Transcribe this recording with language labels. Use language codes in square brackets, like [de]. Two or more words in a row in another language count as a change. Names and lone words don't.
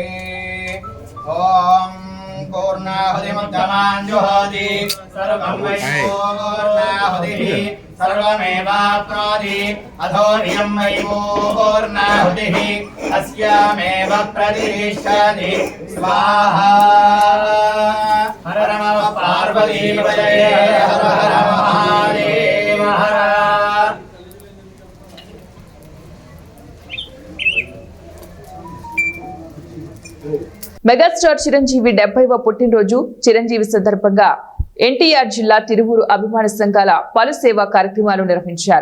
[sa] ओम पूर्णाहुतिमुद्गमाञ्जुहोति सर्वं वै पूर्णाहुतिः सर्वमेवाप्नोति अथो इयं वै पूर्णाहुतिः अस्यामेव प्रतिष्ठति स्वाहा। हर नमः पार्वतीपतये हर हर महादेव हर। [te] మెగాస్టార్ చిరంజీవి 70వ పుట్టినరోజు చిరంజీవి సందర్భంగా ఎన్టీఆర్ జిల్లా తిరువూరు అభిమాన సంఘాల పలు సేవా కార్యక్రమాలు నిర్వహించారు.